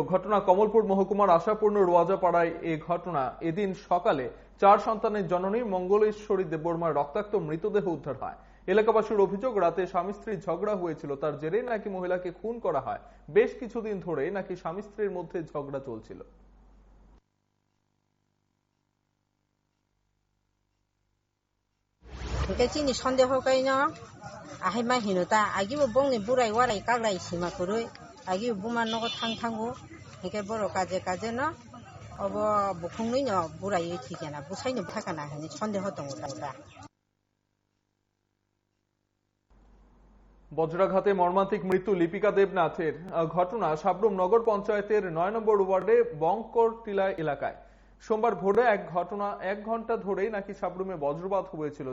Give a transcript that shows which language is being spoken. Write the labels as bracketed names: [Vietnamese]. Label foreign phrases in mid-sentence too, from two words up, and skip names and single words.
[Bangla] ঘটনা কমলপুর মহকুমার আশাপূর্ণ রোয়াজাপাড়ায়। এই ঘটনা এদিন সকালে 4 সন্তানের জননী মঙ্গলেশ্বরী দেববর্মার রক্তাক্ত মৃতদেহ উদ্ধার হয়। এলাকাবাসীর অভিযোগ, রাতে স্বামী স্ত্রীর ঝগড়া হয়েছিল, তার জেরেই নাকি মহিলাকে খুন করা হয়। বেশ কিছুদিন ধরে নাকি স্বামী স্ত্রীর মধ্যে ঝগড়া চলছিল। [Kok Borok] ahai hinuta agibo bongni burai warai kaglai sima kurui agibo buman nogo tangtangu heke boro kaje no obo bukhungni no burai thikena busai no thakana hani sondeho tongo ta [Bangla] বজ্রাঘাতে মর্মান্তিক মৃত্যু লিপিকা দেবনাথের। ঘটনা সাবরুম নগর পঞ্চায়েতের 9 নম্বর ওয়ার্ডে বঙ্করটিলা এলাকায়। সোমবার ভোরে এক ঘন্টা ধরেই নাকি সাবরুমে বজ্রপাত হয়েছিল।